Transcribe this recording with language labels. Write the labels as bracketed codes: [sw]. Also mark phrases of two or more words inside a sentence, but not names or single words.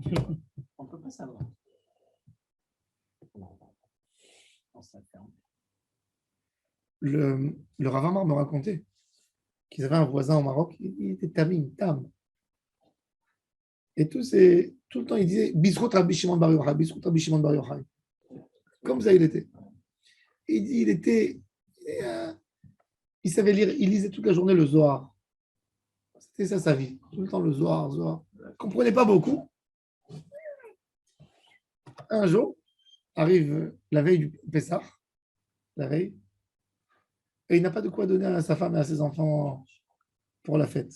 [fr] On ne peut pas savoir. On s'attend. Le Rav Amar me racontait qu'ils avaient un voisin au Maroc, il était [he] תמים, תם. [fr] Et tout le temps, il disait [he] בזכות רבי שמעון בר יוחאי, בזכות רבי שמעון בר יוחאי. [fr] Comme ça, il était. Il savait lire, il lisait toute la journée le Zohar. C'était ça sa vie. Tout le temps le Zohar. Il ne comprenait pas beaucoup. Un jour, arrive la veille du Pessah, la veille, et il n'a pas de quoi donner à sa femme et à ses enfants pour la fête.